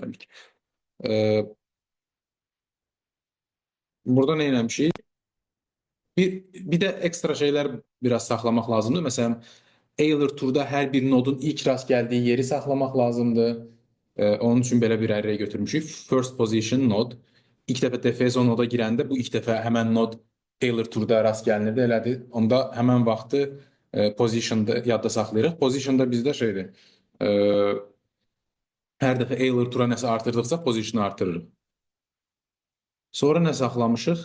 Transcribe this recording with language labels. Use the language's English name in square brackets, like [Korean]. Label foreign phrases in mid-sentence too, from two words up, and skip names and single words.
[Azerbaijani] E, Burada nə eləmişik? Bir də ekstra şeylər biraz saxlamaq lazımdır. Məsələn, Euler turda hər bir nodun ilk rast gəldiyi yeri saxlamaq lazımdır. Onun üçün belə bir array götürmüşük. [English] First position node. [Azerbaijani] İlk dəfə DFS o noda girəndə bu ilk dəfə həmən nod Euler turda rast gəlinirdi. Elədir. Onda həmən vaxtı positionda yadda saxlayırıq. Positionda bizdə şeydir. E, Hər dəfə Euler tura nəsə artırdıqca positionu artırırıq. Sonra nə saxlamışıq?